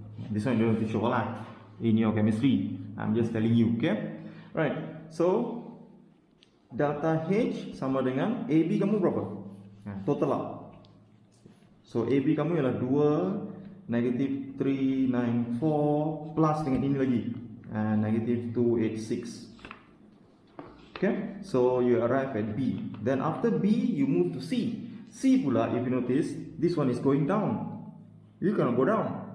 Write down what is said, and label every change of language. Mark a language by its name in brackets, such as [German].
[English] This one you don't have to show lah in your chemistry. I'm just telling you, okay? Right. [Malay] So delta H sama dengan AB kamu berapa? [English] Total lah. [Malay] So AB kamu ialah 2 [English] negative [Malay] 394 plus dengan ini lagi negative 286. [English] Okay? So you arrive at B. Then after B you move to C. C pula, if you notice, this one is going down. You cannot go down.